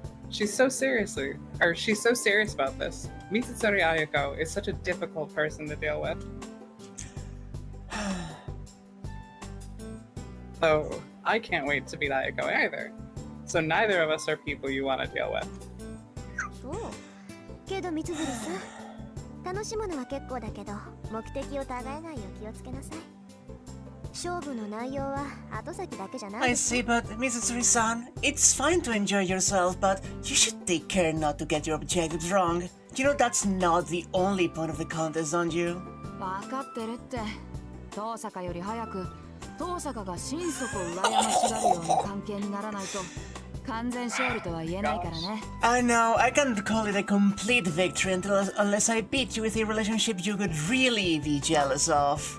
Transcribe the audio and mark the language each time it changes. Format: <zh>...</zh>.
<en>She's so serious about this. Mitsuri Ayako is such a difficult person to deal with. So, I can't wait to beat Ayako either. So neither of us are people you want to deal with.</en> <ja>そうけど三つさん、楽しむのは結構だけど目的を互えないよう気をつけなさい。勝負の内容は後先だけじゃない。</ja> <en>I see, but Mitsuri-san, it's fine to enjoy yourself, but you should take care not to get your objectives wrong. You know that's not the only point of the contest, don't you?</en> <ja>分かってるって。遠坂より早く遠坂が心底羨ましがるような関係にならないと完全勝利とは言えないからね。</ja> <en>I know, I can't call it a complete victory unless I beat you with a relationship you could really be jealous of.</en>